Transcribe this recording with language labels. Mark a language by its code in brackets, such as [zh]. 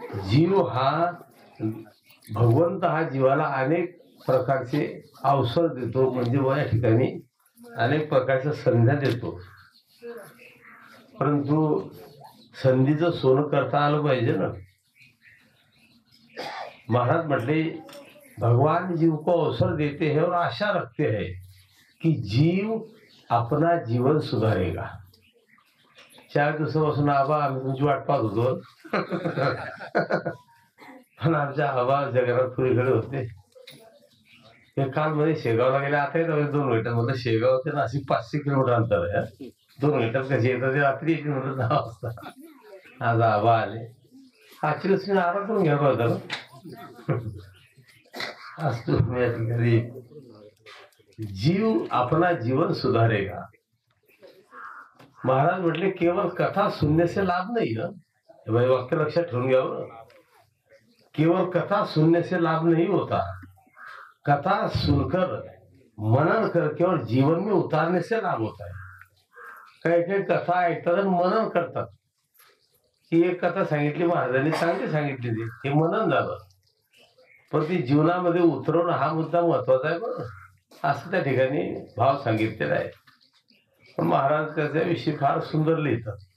[mr] जीव हा भगवंत हा जीवाला अनेक प्रकारचे अवसर देतो, म्हणजे या ठिकाणी अनेक प्रकारच्या संध्या देतो, परंतु संधीचं सोनं करता आलं पाहिजे ना. महाराज म्हटले [hi] भगवान जीव को अवसर देते हैं और आशा रखते हैं कि जीव अपना जीवन सुधारेगा. [mr] 4 दिवसापासून आबा आम्ही तुमची वाट पाहत होतो, पण आमच्या आबा जगन्नाथ पुरीकडे होते. ते काल मध्ये शेगावला गेले, आता येत 2 मिनिटात. म्हणलं शेगाव ते नाशिक 500 किलोमीटर अंतर आहे, 2 मिनिटात कशी येतात, ते रात्री येते म्हणलं 10 वाजता. आज आबा आले, आजची तुम्ही आराम करून घ्या होता ना. आज तुम्ही या ठिकाणी [hi] जीव अपना जीवन सुधारेगा. [mr] महाराज म्हटले [hi] केवळ कथा सुनने से लाभ नहीं [mr] ना, हे वाक्य लक्षात ठेवून घ्यावं. [hi] केवळ कथा सुनने से लाभ नहीं होता, कथा सुनकर मनन करके और जीवन में उतारने से लाभ होता है. [mr] काही काही कथा ऐकतात आणि मनन करतात. ही एक कथा सांगितली महाराजांनी, चांगली सांगितली, ती हे मनन झालं, पण ती जीवनामध्ये उतरवणं हा मुद्दा महत्वाचा आहे. बरं, असं त्या ठिकाणी भाव सांगितलेला आहे. पण महाराज त्याच्याविषयी फार सुंदर लिहितात.